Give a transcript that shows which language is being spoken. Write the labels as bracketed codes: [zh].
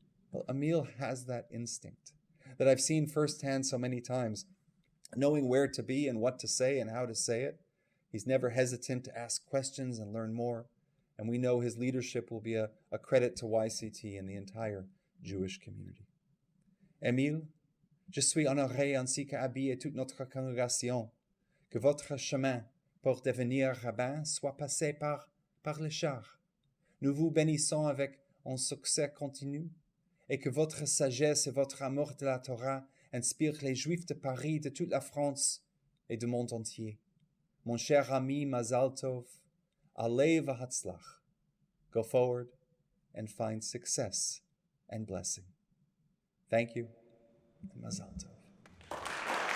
[en] Well, Emile has that instinct that I've seen firsthand so many times, knowing where to be and what to say and how to say it. He's never hesitant to ask questions and learn more. And we know his leadership will be a credit to YCT and the entire Jewish community. [fr] Emile, je suis honoré ainsi qu'Abby et toute notre congrégation que votre chemin pour devenir rabbin soit passé par le char. Nous vous bénissons avec un succès continu et que votre sagesse et votre amour de la Torah inspirent les Juifs de Paris, de toute la France et du monde entier. Mon cher ami Mazal Tov, [he] Alei v'hatzlach. [en] Go forward and find success and blessing. Thank you, and Mazal Tov.